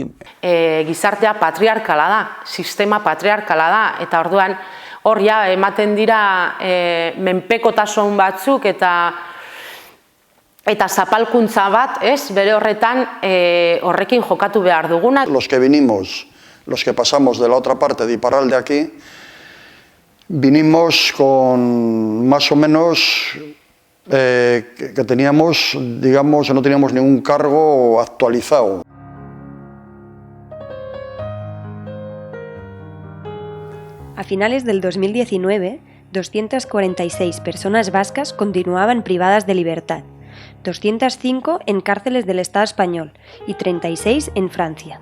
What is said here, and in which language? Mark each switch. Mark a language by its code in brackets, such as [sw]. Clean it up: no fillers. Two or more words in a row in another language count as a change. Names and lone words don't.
[eu] Gizartea patriarkala da, sistema patriarkala da, eta orduan hor ja ematen dira menpekotasun batzuk eta zapalkuntza bat, bere horretan horrekin jokatu behar duguna. [es] Los que vinimos, los que pasamos de la otra parte de Iparralde aquí, vinimos con más o menos que teníamos, digamos, no teníamos ningún cargo actualizado. A finales del 2019, 246 personas vascas continuaban privadas de libertad, 205 en cárceles del Estado español y 36 en Francia.